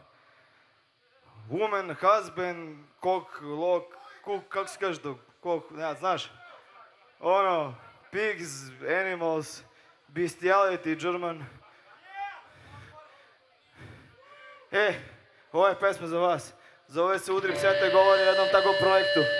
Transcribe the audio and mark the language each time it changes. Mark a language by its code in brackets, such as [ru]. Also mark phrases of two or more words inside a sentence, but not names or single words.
[en] woman, husband, cock, lock, cook, [sr] kako se kaže to, cock, ne, znaš? Ono, [en] pigs, animals, bestiality, German. [sr] Ovo je pesma za vas. Zove se Udri pseta i govori o jednom takvom projektu.